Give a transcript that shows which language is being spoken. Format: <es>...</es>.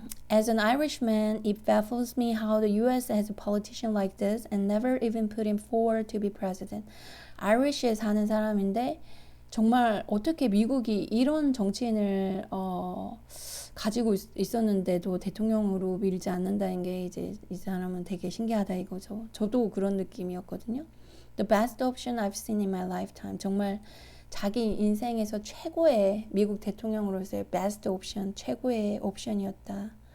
<en>As an Irishman, it baffles me how the U.S. has a politician like this and never even put him forward to be president.</en> <ko>아이리시에 사는 사람인데 정말 어떻게 미국이 이런 정치인을 가지고 있었는데도 대통령으로 밀지 않는다는 게 이제 이 사람은 되게 신기하다 이거죠. 저도 그런 느낌이었거든요.</ko> <en>The best option I've seen in my lifetime.</en> <ko>정말 자기 인생에서 최고의 미국 대통령으로서의</ko> <en>best option,</en> <ko>최고의 옵션이었다.</ko>